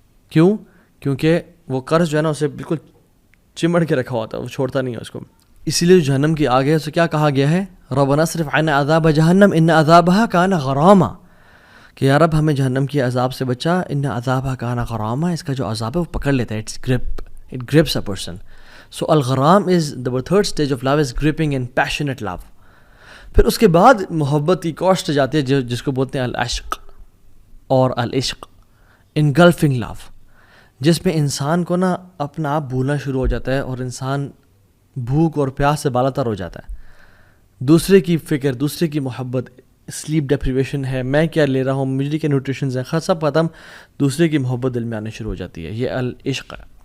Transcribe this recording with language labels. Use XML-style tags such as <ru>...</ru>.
<ur>کیوں؟ کیونکہ وہ قرض جو ہے نا اسے بالکل چمڑ کے رکھا ہوتا ہے, وہ چھوڑتا نہیں ہے اس کو. اسی لیے جو جہنم کی آگ ہے اسے کیا کہا گیا ہے,</ur> <ar>ربنا اصرف عنا عذاب جہنم ان عذابها کان غراما,</ar> <ur>کہ یا رب ہمیں جہنم کی عذاب سے بچا,</ur> <ar>ان عذابها کان غراما,</ar> <ur>اس کا جو عذاب ہے وہ پکڑ لیتا ہے,</ur> <en>it grips a person. So الغرام is the third stage of love, is gripping and passionate love.</en> <ur>پھر اس کے بعد محبت کی کوسٹ جاتی ہے جس کو بولتے ہیں العشق اور العشق,</ur> <en>engulfing love,</en> <ur>جس میں انسان کو نا اپنا آپ بھولنا شروع ہو جاتا ہے اور انسان بھوک اور پیاس سے بالا تر ہو جاتا ہے. دوسرے کی فکر, دوسرے کی محبت, سلیپ ڈیپریویشن ہے, میں کیا لے رہا ہوں, مجھے کیا نیوٹریشنز ہیں, سب ختم, دوسرے کی محبت دل میں آنے شروع ہو جاتی ہے. یہ العشق ہے.</ur>